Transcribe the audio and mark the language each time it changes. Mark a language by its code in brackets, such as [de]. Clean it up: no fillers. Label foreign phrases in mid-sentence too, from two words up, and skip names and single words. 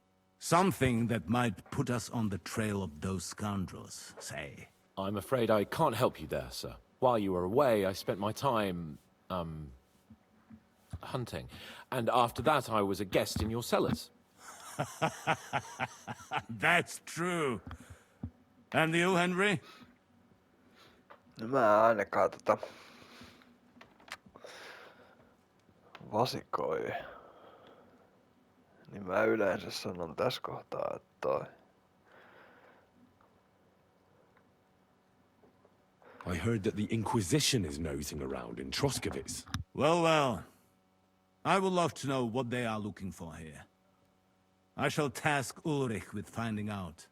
[en] Something that might put us on the trail of those scoundrels, say. I'm afraid I can't help you there, sir. While you were away, I spent my time, hunting. And after that, I was a guest in your cellars. That's true. And you, Henry? [fi] No mä ainakaan vasikoi. Niin mä yleensä sanon tässä kohtaa, että toi. [en] I heard that the Inquisition is nosing around in Troskowitz. Well, well. I would love to know what they are looking for here. I shall task Ulrich with finding out.